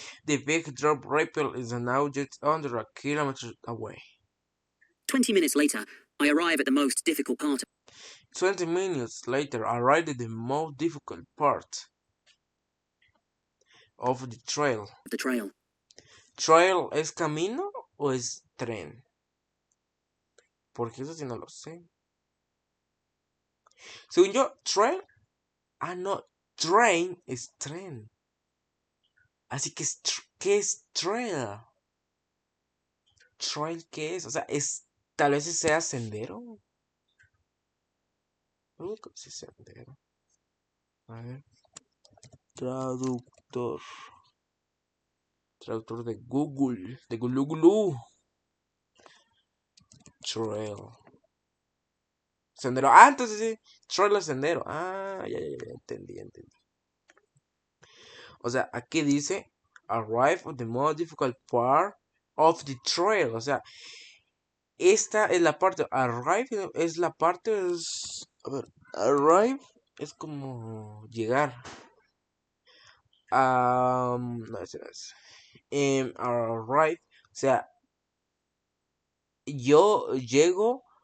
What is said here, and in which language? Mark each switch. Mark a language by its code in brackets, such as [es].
[en] The big drop rappel is now just under a kilometer away. 20 minutes later, I arrive at the most difficult part. 20 minutes later, I arrived at the most difficult part of the trail. [es] ¿Trail es camino o es tren? Porque eso sí no lo sé. Según yo, trail. Ah, no. Train es tren. Así que, ¿qué es trail? ¿Trail qué es? O sea, tal vez sea sendero. No, que sea sendero. A ver. Traductor. Traductor de Google. De Gulu. Trail. Sendero. Ah, entonces sí. Trail es sendero. Ah, ya, entendí. O sea, aquí dice [en] arrive at the most difficult part of the trail. [es] O sea, esta es la parte. Arrive es la parte. A ver, arrive es como llegar. No, ese no es. Arrive. O sea, yo llego.